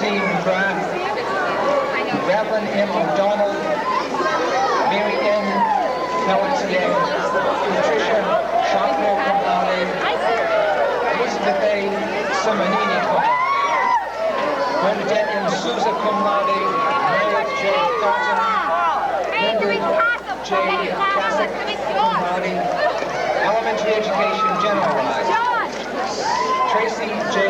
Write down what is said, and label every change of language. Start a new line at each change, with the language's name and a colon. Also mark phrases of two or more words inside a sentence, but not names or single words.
English: McGrath, Reverend M. O'Donnell, Mary N. Pelletier, Patricia Shopner
Latin: cum laude,
English: Elizabeth A. Simonini
Latin: cum laude,
English: Bernadette M. Souza
Latin: cum laude,
English: Meredith J. Thornton, Linda J. Kasich
Latin: cum laude,
English: Elementary Education Generalized, Tracy J.